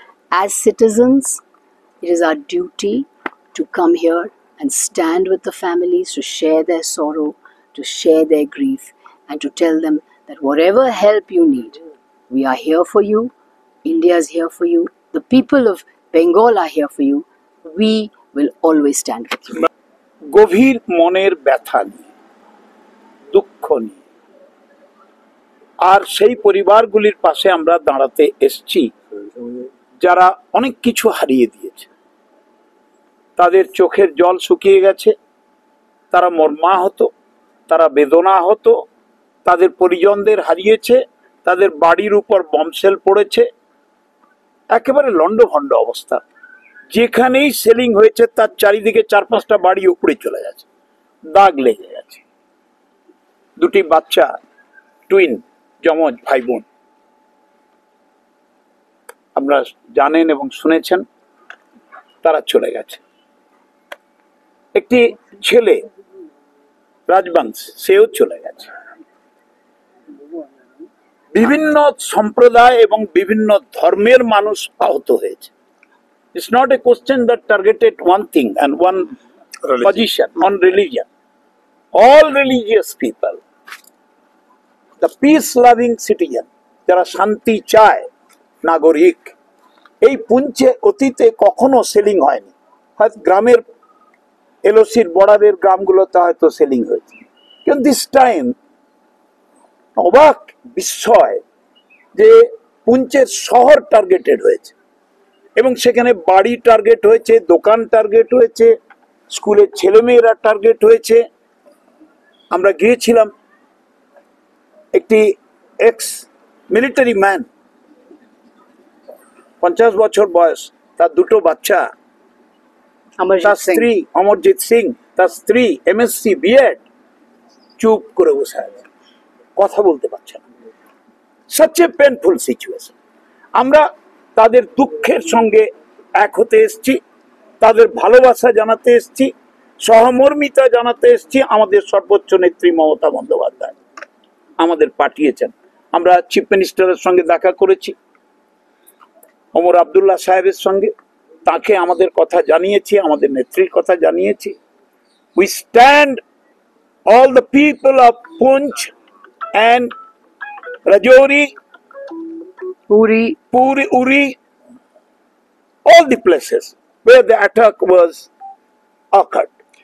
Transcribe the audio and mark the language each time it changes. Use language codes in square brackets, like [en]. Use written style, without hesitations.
[en] As citizens, it is our duty to come here and stand with the families, to share their sorrow, to share their grief, and to tell them that whatever help you need, we are here for you. India is here for you. The people of Bengal are here for you. We will always stand with you. [bn] গভীর মনের ব্যথা নিয়ে, দুঃখ নিয়ে, আর সেই পরিবারগুলির পাশে আমরা দাঁড়াতে এসেছি যারা অনেক কিছু হারিয়ে দিয়েছে। তাদের চোখের জল শুকিয়ে গেছে, তারা মর্মাহত, তারা বেদনাহত, তাদের পরিজনদের হারিয়েছে, তাদের বাড়ির উপর বম্বশেল পড়েছে, একেবারে লন্ডভন্ড অবস্থা। যেখানেই সেলিং হয়েছে তার চারিদিকে 4-5টা বাড়ি উপড়ে চলে গেছে, দাগ লেগে গেছে। দুটি বাচ্চা, টুইন যমজ ভাই বোন, আপনারা জানেন এবং শুনেছেন, তারা চলে গেছে। একটি ছেলে রাজবংশ, সেও চলে গেছে। বিভিন্ন সম্প্রদায় এবং বিভিন্ন ধর্মের মানুষ আহত হয়েছে। [en] It's not a question that targeted one thing and one position on religion. All religious people, the peace-loving citizen, [bn] যারা শান্তি চায়, নাগরিক, এই পুঞ্চে অতীতে কখনো সেলিং হয়নি। হয়তো গ্রামের এলওসির বর্ডারের গ্রামগুলোতে হয়তো সেলিং হয়েছে, কিন্তু [en] this time [bn] অবাক বিস্ময় যে পুঞ্চের শহর টার্গেটেড হয়েছে এবং সেখানে বাড়ি টার্গেট হয়েছে, দোকান টার্গেট হয়েছে, স্কুলের ছেলেমেয়েরা টার্গেট হয়েছে, আমরা গিয়েছিলাম, একটি এক্স মিলিটারি ম্যান, 50 বছর বয়স, তার দুটো বাচ্চা, তার স্ত্রী অমরজিৎ সিং, তার স্ত্রী এমএসসি বিএড, চুপ করে বসে আছে, কথা বলতে পারছে না। [en] such a painful situation. [bn] আমরা তাদের দুঃখের সঙ্গে এক হতে এসেছি, তাদের ভালোবাসা জানাতে এসেছি, সহমর্মিতা জানাতে এসেছি। আমাদের সর্বোচ্চ নেত্রী মমতা বন্দ্যোপাধ্যায় আমাদের পাঠিয়েছেন। আমরা চিফ মিনিস্টারের সঙ্গে দেখা করেছি, ওমর আব্দুল্লাহ সাহেবের সঙ্গে, তাকে আমাদের কথা জানিয়েছি, আমাদের নেত্রীর কথা জানিয়েছি। [en] We stand, all the people of Poonch and Rajouri, Uri, all the places where the attack was occurred.